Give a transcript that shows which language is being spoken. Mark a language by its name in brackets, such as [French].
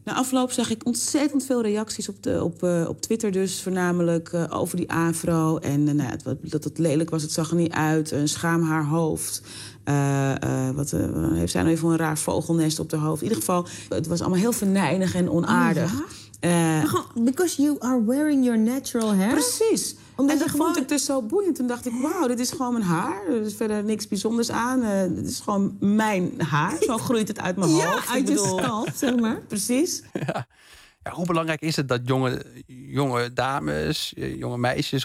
[Dutch] Na afloop zag ik ontzettend veel reacties op Twitter dus. Voornamelijk over die afro. En dat het lelijk was, het zag er niet uit. Een schaam haar hoofd. Heeft zij nou even een raar vogelnest op haar hoofd? In ieder geval, het was allemaal heel venijnig en onaardig. Oh, ja? [English] Because you are wearing your natural hair? [Dutch] Precies. Omdat en dat vond ik dus zo boeiend. Toen dacht ik, wauw, dit is gewoon mijn haar. Er is verder niks bijzonders aan. Dit is gewoon mijn haar. Zo groeit het uit mijn hoofd. Ja, uit je scalp, zeg maar. Precies. Ja. Ja, hoe belangrijk is het dat jonge dames, jonge meisjes...